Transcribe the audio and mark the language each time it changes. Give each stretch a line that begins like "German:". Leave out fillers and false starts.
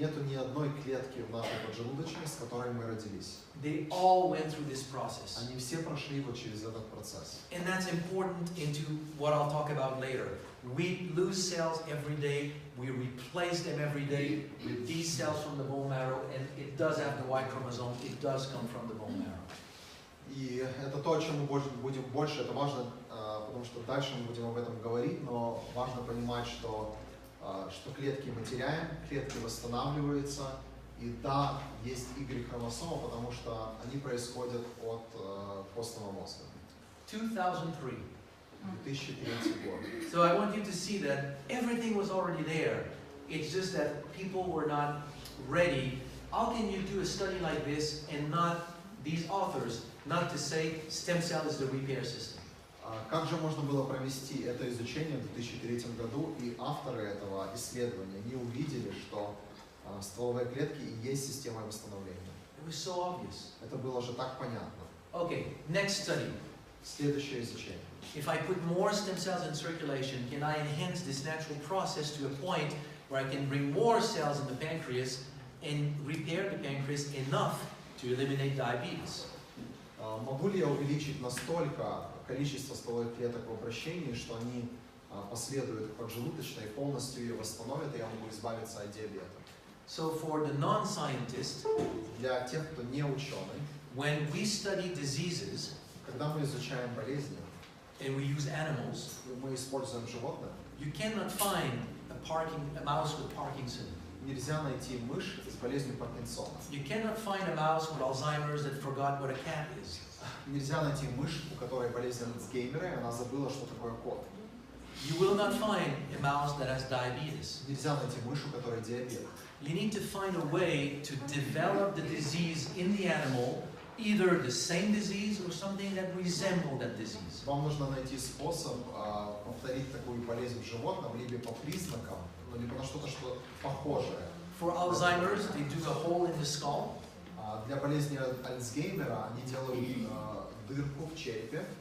Russian: нету ни одной клетки в нашей поджелудочной, с которой мы родились.
English: They all went through this process.
Russian: Они все прошли вот через этот процесс.
English: And that's important into what I'll talk about later. We lose cells every day, we replace them every day with these cells from the bone marrow, and it does have the Y chromosome, it does come from the bone marrow.
Russian: И это то, о чем мы будем больше, это важно, потому что дальше мы будем об этом говорить, но важно понимать, что клетки мы теряем, клетки восстанавливаются, и да, есть Y-хромосома, потому что они происходят от костного мозга.
English: 2003.
Russian: 2003 год.
English: So I want you to see that everything was already there. It's just that people were not ready. How can you do a study like this and not, these authors, not to say stem cell is the repair system?
Russian: Как же можно было провести это изучение в 2003 году, и авторы этого исследования не увидели, что стволовые клетки и есть система восстановления?
English: It was so obvious.
Russian: Это было же так понятно.
English: Okay, next study.
Russian: Следующее изучение.
English: If I put more stem cells in circulation, can I enhance this natural process to a point where I can bring more cells in the pancreas and repair the pancreas enough to eliminate diabetes?
Russian: Могу ли я увеличить настолько количество стволовых клеток в обращении, что они последуют к поджелудочной, полностью ее восстановят, и я могу избавиться от диабета?
English: So for the non-scientist,
Russian: Для тех, кто не ученый,
English: when we study diseases
Russian: когда мы изучаем болезни,
English: and we use animals,
Russian: мы используем животных,
English: you cannot find a mouse with Parkinson.
Russian: нельзя найти мышь с болезнью Паркинсона.
English: You cannot find a mouse with Alzheimer's that forgot what a cat is.
Russian: Нельзя найти мышь, у которой болезнь Альцгеймера, и она забыла, что такое кот.
English: You will not find a mouse that has diabetes.
Russian: Нельзя найти мышь, у которой диабет.
English: You need to find a way to develop the disease in the animal, either the same disease or something that resembles that disease.
Russian: Вам нужно найти способ повторить такую болезнь в животном либо по признакам, либо на что-то, что похожее.
English: For Alzheimer's, they do a hole in the skull.
Russian: Для болезни Альцгеймера они делают дырку в черепе.